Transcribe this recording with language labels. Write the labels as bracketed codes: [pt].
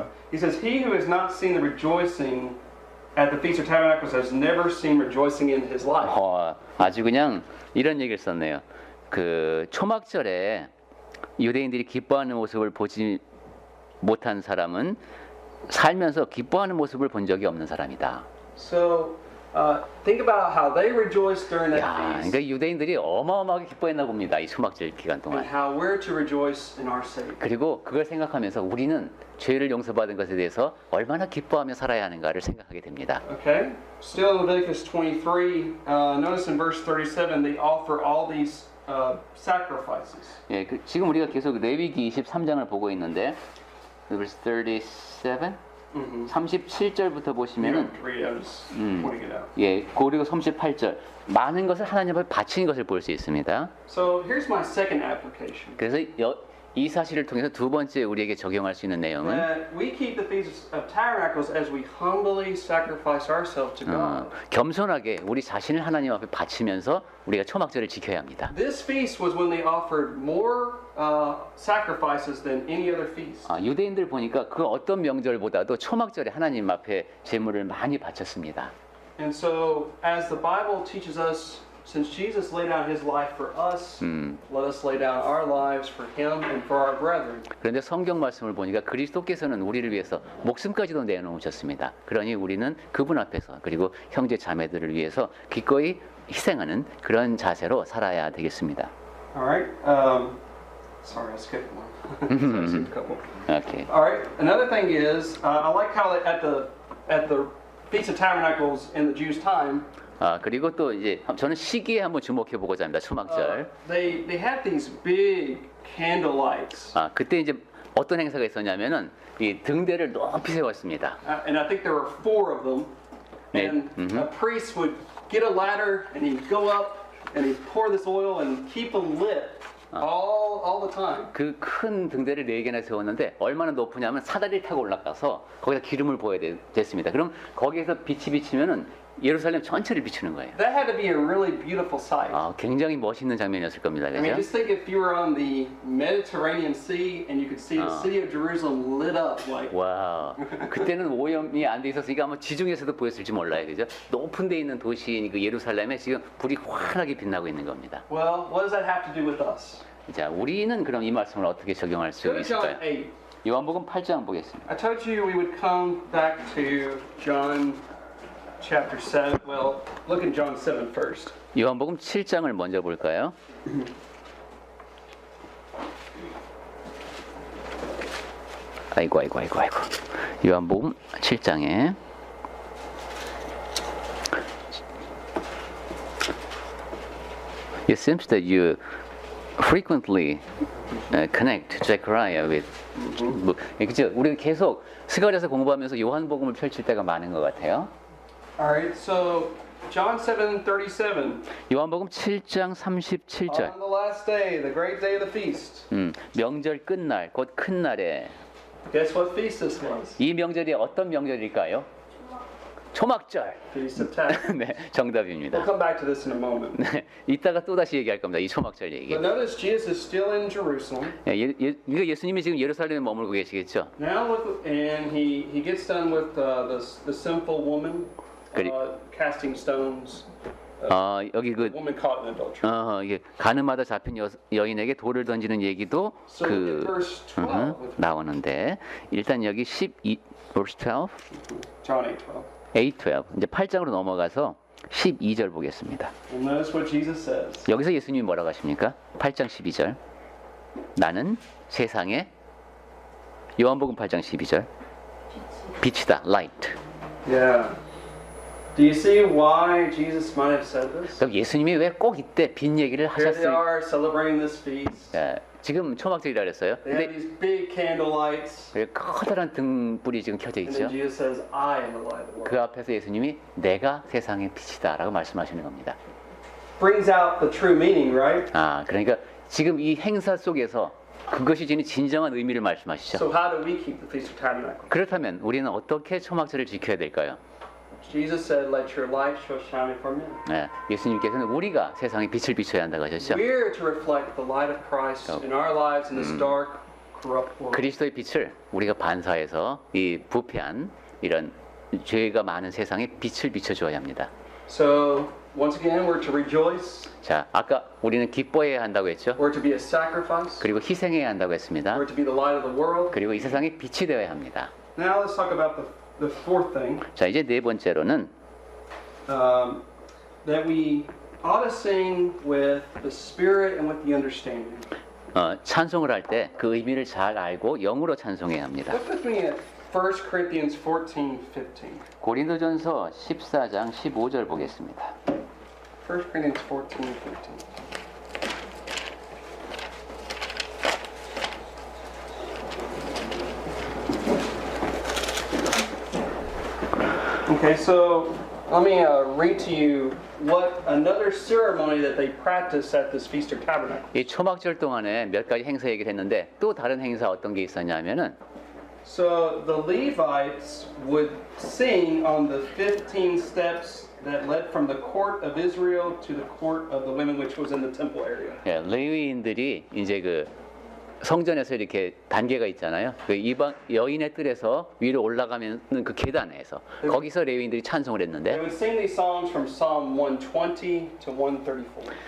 [en] He says, he who has not seen the rejoicing at the Feast of Tabernacles has never seen rejoicing in his life. [ko] 아주 그냥 이런 얘기를 썼네요. 그 초막절에 유대인들이 기뻐하는 모습을 보지 못한 사람은 살면서 기뻐하는 모습을 본 적이 없는 사람이다. [en] So think about how they rejoiced during that [ko] 야, [en] feast [ko] 그러니까 유대인들이 어마어마하게 기뻐했나 봅니다. 이 초막절 기간 [en] and [ko] 동안. [en] how we're to rejoice in our Savior. [ko] 그리고 그걸 생각하면서 우리는 죄를 용서받은 것에 대해서 얼마나 기뻐하며 살아야 하는가를 생각하게 됩니다. [en] Okay? Still in Leviticus 23, notice in verse 37, they offer all these sacrifices. [ko] 예, 지금 우리가 계속 레위기 23장을 보고 있는데 [en] verse 37, [ko] 37절부터 [en] You [ko] 보시면은 [en] don't read it, I'm just pointing it out. [ko] 예, 그리고 38절 많은 것을 하나님 앞에 바치는 것을 볼 수 있습니다. [en] So here's my second application. [ko] 그래서 이 사실을 통해서 두 번째 우리에게 적용할 수 있는 내용은 [en] That we keep the Feast of Tabernacles as we humbly sacrifice ourselves to God. [ko] 겸손하게 우리 자신을 하나님 앞에 바치면서 우리가 초막절을 지켜야 합니다. [en] This feast was when they offered more sacrifices than any other feast. [ko] 유대인들 보니까 그 어떤 명절보다도 초막절에 하나님 앞에 제물을 많이 바쳤습니다. [en] And so, as the Bible teaches us, since Jesus laid down his life for us, let us lay down our lives for him and for our brethren. [ko] 그런데 성경 말씀을 보니까 그리스도께서는 우리를 위해서 목숨까지도 내놓으셨습니다. 그러니 우리는 그분 앞에서 그리고 형제 자매들을 위해서 기꺼이 희생하는 그런 자세로 살아야 되겠습니다. [en] All right. Sorry, I skipped one. I skipped a couple. 오케이. All right. Another thing is, I like how at the Feast of Tabernacles in the Jews' time, [ko] 그리고 또 이제 저는 시기에 한번 주목해 보고자 합니다. 초막절. [en] they had these big candle lights, [ko] 그때 이제 어떤 행사가 있었냐면은 이 등대를 높이 세웠습니다. [en] and I think there were four of them. And a priest would get a ladder and he'd go up and he'd pour this oil and keep them lit all the time. [ko] 그 큰 등대를 4개나 세웠는데 얼마나 높으냐면 사다리를 타고 올라가서 거기다 기름을 부어야 됐습니다. 그럼 거기에서 빛이 비치면은 예루살렘 전체를 비추는 거예요. [en] That had to be a really beautiful sight. [ko] 굉장히 멋있는 장면이었을 겁니다. [en] I mean, [ko] 그죠? [en] just think if you were on the Mediterranean Sea and you could see the city of Jerusalem lit up like. [ko] 와, 그때는 오염이 안 돼 있었으니까 아마 지중해에서도 보였을지 몰라요. 그죠? 높은 데 있는 도시인 그 예루살렘에 지금 불이 환하게 빛나고 있는 겁니다. [en] Well, what does that have to do with us? [ko] 자, 우리는 그럼 이 말씀을 어떻게 적용할 수 [en] Go to John [ko] 있을까요? [en] 8. [ko] 요한복음 8장 보겠습니다. [en] I told you we would come back to John chapter 7. Well, look at John 7 first. [ko] 요한복음 7장을 먼저 볼까요? 아이고. 요한복음 7장에 [en] It seems that you frequently connect Zechariah with [ko] 그죠? 우리 계속 스가랴서 공부하면서 요한복음을 펼칠 때가 많은 것 같아요. [en] All right, so John 7:37. [ko] 요한복음 7장 37절. [en] On the last day, the great day of the feast. [ko] 명절 끝날, 곧 큰 날에 [en] Guess what feast this was? [ko] 이 명절이 어떤 명절일까요? 초막절. [en] Feast of Tabernacles. [ko] 네, [en] We'll [ko] 정답입니다. [en] come back to this in a moment. [ko] 네, 이따가 또 다시 얘기할 겁니다. 이 초막절 얘기. [en] But notice Jesus is still in Jerusalem. [ko] 이거 예수님이 지금 예루살렘에 머물고 계시겠죠? [en] Now look, and he gets done with the sinful woman casting stones. [ko] 여기 그 [en] Woman caught in adultery. [ko] 이게 가늠하다 잡힌 여인에게 돌을 던지는 얘기도 [en] So in verse 12, [ko] 나오는데 일단 여기 12 [en] verse 12, John 8:12. [ko] 8, 12 이제 8장으로 넘어가서 12절 보겠습니다. [en] And notice what Jesus says. [ko] 여기서 예수님이 뭐라고 하십니까? 8장 12절. 나는 세상에 요한복음 8장 12절. 빛이다. light. [en] Yeah. Do you see why Jesus might have said this? [ko] 그럼 예수님이 왜 꼭 이때 빛 얘기를 [en] Here they [ko] 하셨을까? [en] are celebrating this feast. [ko] 지금 초막절이라 그랬어요. [en] They have [ko] 근데 [en] these big candle lights. [ko] 커다란 등불이 지금 켜져 [en] And [ko] 있죠. [en] then Jesus says, I am the light of the world. [ko] 그 앞에서 예수님이 내가 세상의 빛이다라고 말씀하시는 겁니다. [en] Brings out the true meaning, right? [ko] 그러니까 지금 이 행사 속에서 그것이 지닌 진정한 의미를 말씀하시죠. [en] So how do we keep the Feast of Tabernacles? [ko] 그렇다면 우리는 어떻게 초막절을 지켜야 될까요? [en] Jesus said, let your light so shine before men. [ko] 예수님께서는 우리가 세상에 빛을 비춰야 한다고 하셨죠. [en] We're to reflect the light of Christ in our lives in this dark, corrupt world. [ko] 그리스도의 빛을 우리가 반사해서 이 부패한 이런 죄가 많은 세상에 빛을 비춰줘야 합니다. [en] So once again, we're to rejoice. [ko] 자, 아까 우리는 기뻐해야 한다고 했죠. [en] We're to be a sacrifice. [ko] 그리고 희생해야 한다고 했습니다. [en] We're to be the light of the world. [ko] 그리고 이 세상에 빛이 되어야 합니다. [en] Now let's talk about the fourth thing. [ko] 자, 이제 네 번째로는 [en] That we ought to sing with the spirit and with the understanding. [ko] 찬송을 할 때 그 의미를 잘 알고 영으로 찬송해야 합니다. [en] Look with me at 1 Corinthians 14:15. [ko] 고린도전서 14장 15절 보겠습니다. [en] 1 Corinthians 14:15. Okay, so let me read to you what another ceremony that they practice at this Feast of Tabernacles. [ko] 이 초막절 동안에 몇 가지 행사 얘기를 했는데 또 다른 행사 어떤 게 있었냐면은 [en] So the Levites would sing on the 15 steps that led from the court of Israel to the court of the women, which was in the temple area. [ko] 레위인들이 이제 그 성전에서 이렇게 단계가 있잖아요. 그 이방 여인의 뜰에서 위로 올라가면 그 계단에서 거기서 레위인들이 찬송을 [en] They [ko] 했는데 [en] would sing these songs from Psalm 120 to 134.